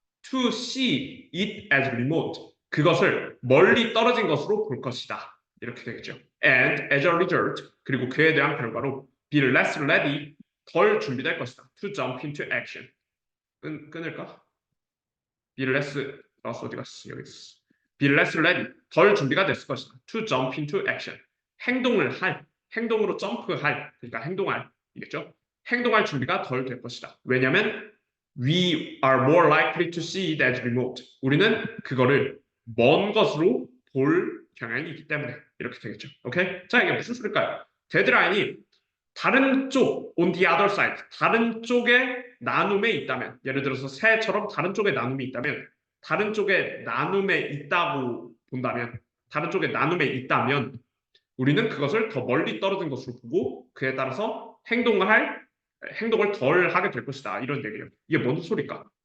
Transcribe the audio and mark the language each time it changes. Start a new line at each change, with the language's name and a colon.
English: to see it as remote
Korean: 그것을 멀리 떨어진 것으로 볼 것이다. 이렇게 되겠죠.
English: And as a result
Korean: 그리고 그에 대한 결과로
English: be less ready
Korean: 덜 준비될 것이다.
English: to jump into action
Korean: 끊을까?
English: be less
Korean: 어디 갔어? 여기 있어.
English: be less ready
Korean: 덜 준비가 됐을 것이다.
English: to jump into action
Korean: 행동으로 점프할 그러니까 행동할 이겠죠. 행동할 준비가 덜 될 것이다.
English: 왜냐하면 we are more likely to see it as remote.
Korean: 우리는 그거를 먼 것으로 볼 경향이 있기 때문에 이렇게 되겠죠. 오케이? 자, 이게 무슨 소리일까요? 데드라인이 다른 쪽,
English: on the other side,
Korean: 다른 쪽에 나눔에 있다면, 예를 들어서 새처럼 다른 쪽에 나눔이 있다면, 다른 쪽에 나눔에 있다고 본다면, 다른 쪽에 나눔에 있다면, 우리는 그것을 더 멀리 떨어진 것으로 보고 그에 따라서 행동을 덜 하게 될 것이다. 이런 얘기예요. 이게 뭔 소리일까?